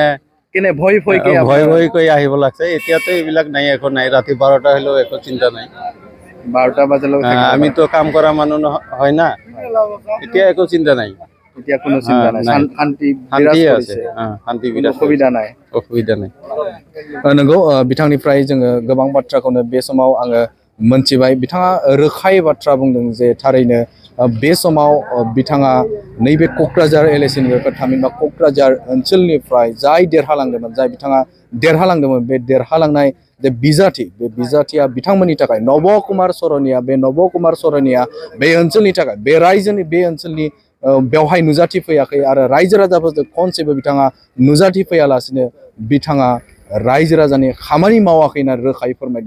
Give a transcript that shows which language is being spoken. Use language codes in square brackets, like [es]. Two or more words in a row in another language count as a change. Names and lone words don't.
[as] কেনে ভয় কৈ আহিব লাগছে। এতিয়াতো এইবিলাক নাই, একো নাই। ৰাতি 12টা হ'লেও একো চিন্তা নাই। 12টা বাজিলৈকে আমিতো কাম কৰা মানুহ হয় না, এতিয়া একো চিন্তা নাই। এতিয়া কোনো চিন্তা নাই, শান্তি আছে, শান্তি অসুবিধা নাই। [brx] नंगौ बिथांनिफ्राय जोङो गोबां बाथ्राखौनो बे समाव आङो मोनथिबाय। बिथाङा रोखायै बाथ्रा बुंदों जे थारैनो बे समाव बिथाङा नैबे क'क्राझार LACनिफ्राय थामहिनबा क'क्राझार ओनसोलनिफ्राय जाय बिथाङा देरहालांदोंमोन बे देरहालांनाय जे बिजाथिया बिथांमोननि थाखाय नब कुमार सरनिया बे ओनसोलनि थाखाय बे ओनसोलनि बेवहाय नुजाथि फैयाखै आरो रायजो राजाफोरजों खनसेबो बिथाङा नुजाथि फैयालासिनो बिथाङा रायजो राजानि खामानि मावाखै होनना रोखायै फोरमायदों।